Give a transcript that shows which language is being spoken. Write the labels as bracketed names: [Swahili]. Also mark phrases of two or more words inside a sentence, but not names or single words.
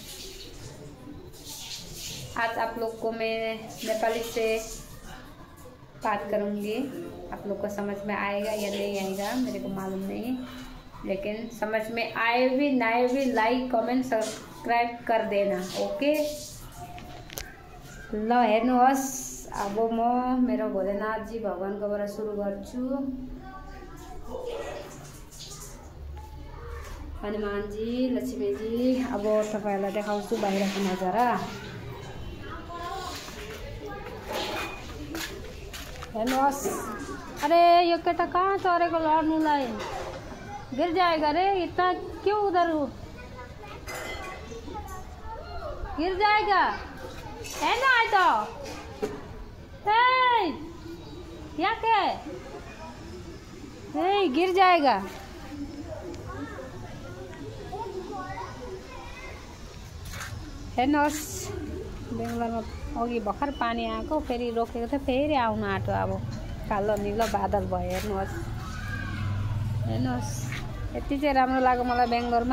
[Hindi] आज आप लोग को मैं नेपाली से बात करूँगी। आप लोग को समझ में आएगा या नहीं आएगा मेरे को मालूम नहीं, लेकिन समझ में आए भी ना भी [English] like comment subscribe [Hindi] कर देना। [Nepali] ओके ल हेर्नुहोस्, अब म मेरो भोलेनाथ जी भगवानकोबाट सुरु गर्छु। हनुमान जी, लक्ष्मी जी, अब तपाईहरुलाई देखाउँछु बाहिरको नजारा। हेर्नुहोस्, अरे यो केटा कहाँ चढेको लड्नुलाई, [Hindi] गिर जाएगा रे। इतना क्यों उधर हो, गिर जाएगा है ना। आए तो क्या गिर जाएगा। [Nepali] हेर्नुहोस्, बेङ्गलोरमा अघि भर्खर पानी आएको, फेरि रोकेको थियो, फेरि आउन आँट्यो। अब कालो निलो बादल भयो। हेर्नुहोस् हेर्नुहोस्, यति चाहिँ राम्रो लाग्यो मलाई बेङ्गलोरमा।